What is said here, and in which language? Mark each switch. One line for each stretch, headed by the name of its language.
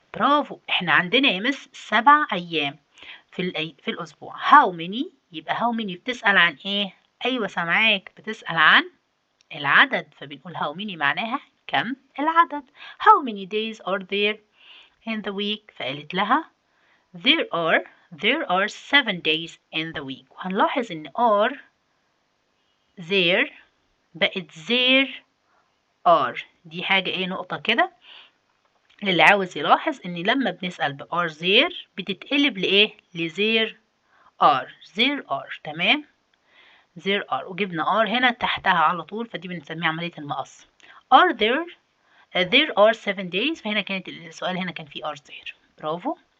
Arabic: برافو، احنا عندنا يا مس 7 أيام في الأسبوع. how many يبقى how many بتسأل عن إيه؟ أيوة سامعاك، بتسأل عن العدد، فبنقول how many معناها كم العدد.
English: how many days are there in the week؟
Arabic: فقالت لها
English: there are 7 days in the week.
Arabic: وهنلاحظ إن are there بقت there are. دي حاجة ايه نقطة كده للي عاوز يلاحظ ان لما بنسأل ب are there بتتقلب لايه؟ there are. تمام. there are وجبنا are هنا تحتها على طول، فدي بنسميها عملية المقص. are there are 7 days، فهنا كانت السؤال هنا كان فيه are there. برافو.